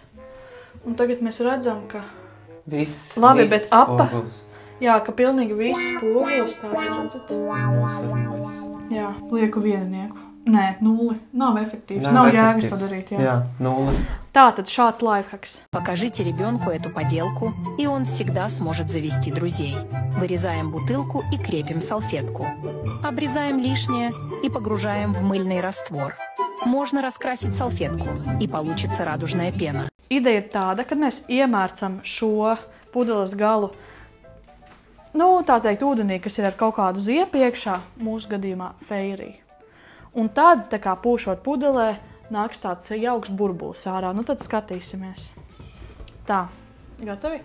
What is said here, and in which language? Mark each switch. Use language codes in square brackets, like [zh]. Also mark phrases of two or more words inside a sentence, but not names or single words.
[lv] Un tagad mēs redzam, ka... Viss. Labi, bet apa. Spoguls. Jā, ka pilnīgi viss spogulis tā ir, redzat? Jā, lieku viennieku. Nē, 0. Nav efektīvs. Nav jēgas to darīt, jā. Jā, 0. Tātad šāds lifehacks. [ru] Покажите ребенку эту поделку, и он всегда сможет завести друзей. Вырезаем бутылку и крепим салфетку. Обрезаем лишнее и погружаем в мыльный раствор. Можно раскрасить салфетку, и получится радужная пена. [lv] Ideja ir tāda, kad mēs iemērcam šo pudeles galu, tā teikt, ūdenī, kas ir ar kaut kādu ziepu iekšā, mūsu gadījumā feirī. Un tad, tā kā pūšot pudelē, nāks tāds jauks burbulis ārā. Nu tad skatīsimies. Tā, gatavi?